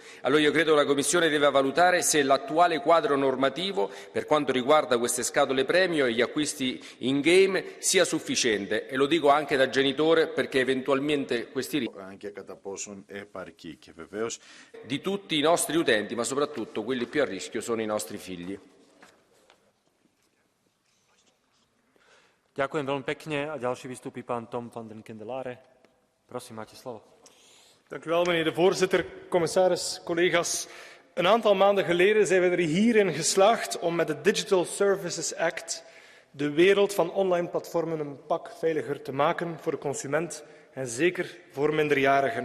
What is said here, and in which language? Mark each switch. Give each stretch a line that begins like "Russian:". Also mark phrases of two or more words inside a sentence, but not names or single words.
Italian: Allora io credo che la Commissione deve valutare se l'attuale quadro normativo per quanto riguarda queste scatole premio e gli acquisti
English: in game
Italian: sia sufficiente e lo dico anche da genitore perché eventualmente questi di tutti i nostri utenti ma soprattutto quelli più a rischio sono i nostri figli.
Slovak: Ďakujem veľmi pekne a ďalší vystúpi pán Tom van den Kendelare. Prosím, máte slovo.
Dutch: Dank u wel, meneer de voorzitter, commissaris, collega's. Een aantal maanden geleden zijn we er hierin geslaagd om met de Digital Services Act de wereld van online platformen een pak veiliger te maken voor de consument en zeker voor minderjarigen.